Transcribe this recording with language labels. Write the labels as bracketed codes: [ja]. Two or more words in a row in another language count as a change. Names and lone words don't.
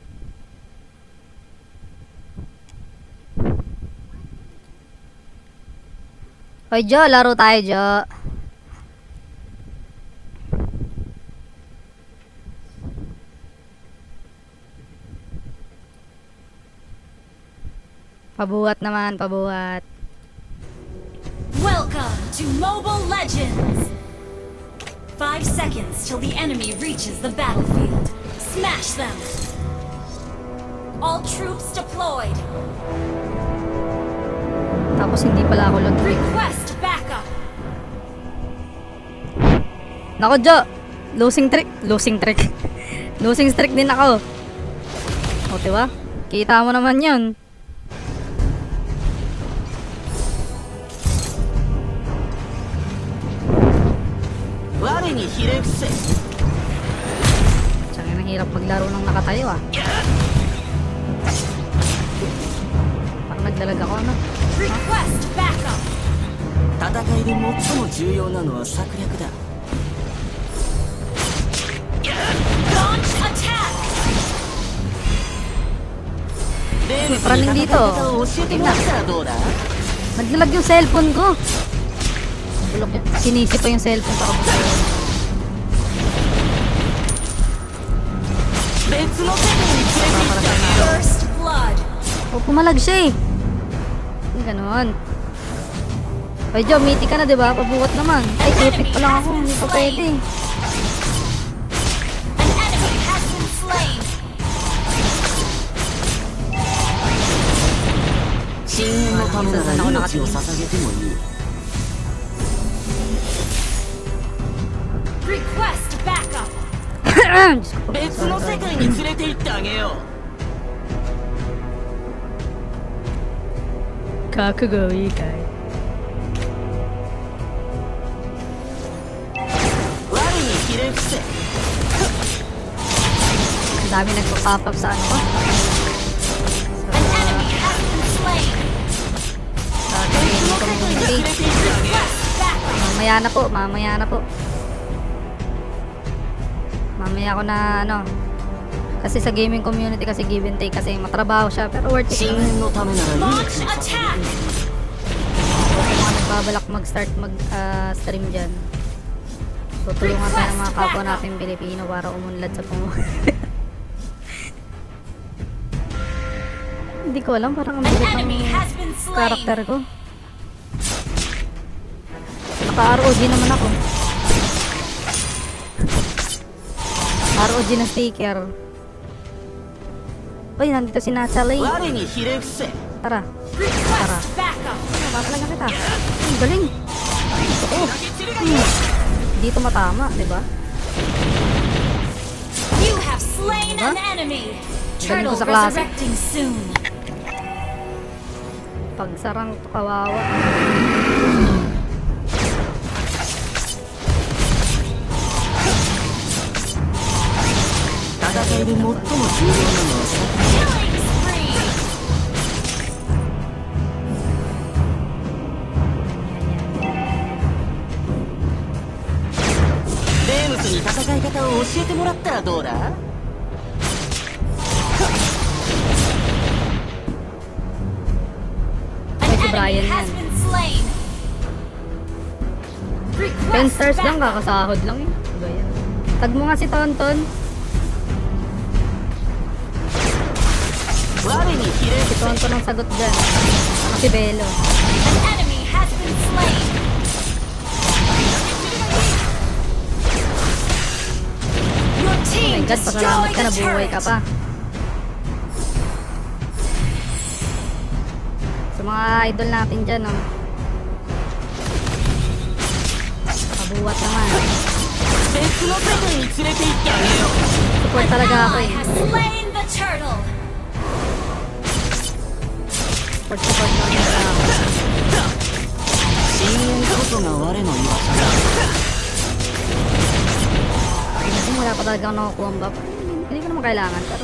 [tl] Hoy Jo, laro tayo Jo. Pabuhat naman, pabuhat. [en] Welcome to Mobile Legends! 5 seconds till the enemy reaches the battlefield. Smash them! All troops deployed! [tl] Tapos hindi pala ako lag. [en] Request backup! [tl] Nako Jo, [en] losing streak losing streak [tl] din ako. O diba? Kita mo naman yun. Tsaka nang hirap maglaro ng nakatayo Parang naglalag ako [en] Request backup! [ja] 戦いで最も重要なのは策略だ。 [en] Launch attack! [tl] Praning dito. Naglalag yung cellphone ko. Sinisi pa yung cellphone sa kapatid. [en] First blood! [tl] O, pumalag siya eh. Ganon. Ay, Jo, meaty ka na, diba? Pabuhat naman. Ay, epic pa lang ako. Hindi pa pwede. [en] An enemy has been slain! [ja] 深淵のためなら命を捧げてもいい。 [tl] Diyos ko po. [ja] 別の世界に連れて行ってあげよう [tl] Kakagawi kay. [ja] 我にひれ伏せ [tl] Ang dami nagpa-pop up sa ano ko. [en] An enemy has been slain. [tl] Sa gaming [ja] 連 [tl] community. [ja] れて行ってあげよ [en] Backup. [tl] Mamaya na po, mamaya na po. Mamaya ko na ano. Kasi sa [en] gaming community [tl] kasi [en] give and take [tl] kasi matrabaho siya pero worth [ja] う [tl] it [ja] 深 [tl] naman. [ja] 淵のためなら [en] Launch [ja] 命を捧げ [en] attack. [ja] る [tl] Kung mga nagbabalak mag-start mag-stream dyan. Tutulungan tayo ng mga kapwa natin Pilipino para umunlad sa pangulo. Hindi ko alam, parang ang [en] An [tl] bigat [en] enemy [tl] ng [en] has been slain. [tl] karakter ko. Naka-ROG naman ako. ROG na sticker. Uy, nandito si Nachalay. [ja] 我にひれ伏せ [tl] Tara, [en] Request backup. [tl] papalaga kita. Ang galing. Gusto ko. Dito matama, di ba? [en] You have slain an enemy. [tl] Galing ko [en] Turtle [tl] sa klase. [en] resurrecting soon. [tl] Pagsarang kawawa. [ja] 戦いで最も重要なのはさ [en] Killing spree. [ja] レームスに戦い方を教えてもらったらどうだ [en] An [tl] si [en] enemy [tl] Brian [en] has [tl] yan. [en] been slain. [tl] 10 [en] Request [tl] stars lang, [en] backup. [tl] kakasahod lang yun. Diba yan? Tag mo nga si Tonton. [ja] 我にひれ [tl] Si [ja] 伏 [tl] Tonton ang sagot dyan. Ako si Belo. An enemy has been slain. Your [en] Oh team my God, [tl] pasalamat [en] destroyed [tl] ka na [en] the [tl] buhay ka [en] turret. [tl] pa. Sa mga idol natin dyan, oh. Kabuwat naman. [ja] せ別の世界に連れて行ってあげよう [tl] Support talaga ako [en] Ally [tl] eh. [en] has slain the turtle. [tl] Support lang talaga ako. [ja] 深淵こそが我の居場所だ [tl] Kasi wala pa talaga ako nakukuha ang buff. Hindi ko naman kailangan, pero...